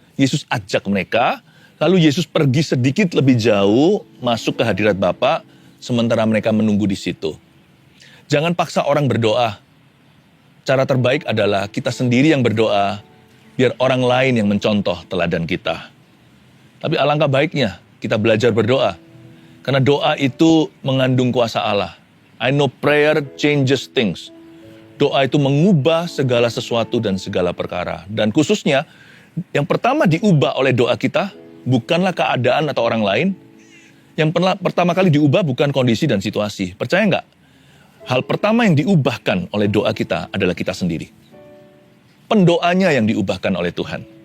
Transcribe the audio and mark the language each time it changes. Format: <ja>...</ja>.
<id>Yesus ajak mereka, lalu Yesus pergi sedikit lebih jauh, masuk ke hadirat Bapa, sementara mereka menunggu di situ. Jangan paksa orang berdoa. Cara terbaik adalah kita sendiri yang berdoa, biar orang lain yang mencontoh teladan kita. Tapi alangkah baiknya kita belajar berdoa, karena doa itu mengandung kuasa Allah.</id> <en>I know prayer changes things.</en> <id>Doa itu mengubah segala sesuatu dan segala perkara. Dan khususnya, yang pertama diubah oleh doa kita, bukanlah keadaan atau orang lain. Yang pertama kali diubah bukan kondisi dan situasi. Percaya nggak? Hal pertama yang diubahkan oleh doa kita adalah kita sendiri. Pendoanya yang diubahkan oleh Tuhan.</id>